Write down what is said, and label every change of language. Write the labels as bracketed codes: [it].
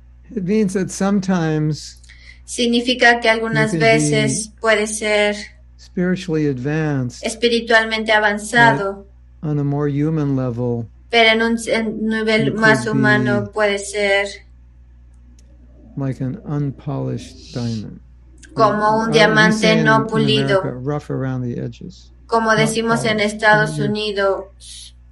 [en] It means that sometimes [es] significa que algunas veces puede ser [en] spiritually advanced, [es] espiritualmente avanzado, [en] on a more human level, [es] pero en un nivel más humano puede ser [en] like an unpolished diamond, [es] como un diamante no pulido, [en] rough around the edges, [es] como decimos en Estados Unidos.